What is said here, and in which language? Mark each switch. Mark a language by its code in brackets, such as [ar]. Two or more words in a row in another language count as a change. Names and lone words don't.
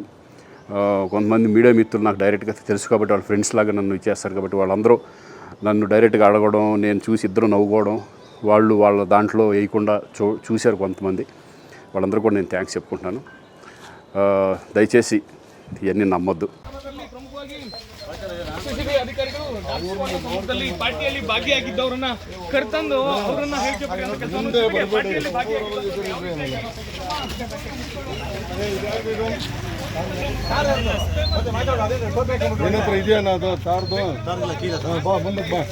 [te] కొంతమంది మీడియా మిత్రులు నాకు డైరెక్ట్గా తెలుసు కాబట్టి, వాళ్ళ ఫ్రెండ్స్ లాగా నన్ను ఇచ్చేస్తారు కాబట్టి, వాళ్ళందరూ నన్ను డైరెక్ట్గా అడగడం, నేను చూసి ఇద్దరు నవ్వుకోవడం, వాళ్ళు వాళ్ళ దాంట్లో వేయకుండా చూశారు కొంతమంది. వాళ్ళందరూ కూడా నేను థ్యాంక్స్ చెప్పుకుంటున్నాను. దయచేసి ఇవన్నీ నమ్మొద్దు. [kn] ಪಾರ್ಟಿಯಲ್ಲಿ ಭಾಗಿಯಾಗಿದ್ದವರನ್ನ ಕರೆತಂದು ಅವರನ್ನ ಏನತ್ರ ಇದೆಯಾ ಅದು ಚಾರ್ದು ಬಾ ಮುಂದಕ್ಕೆ ಬಾ.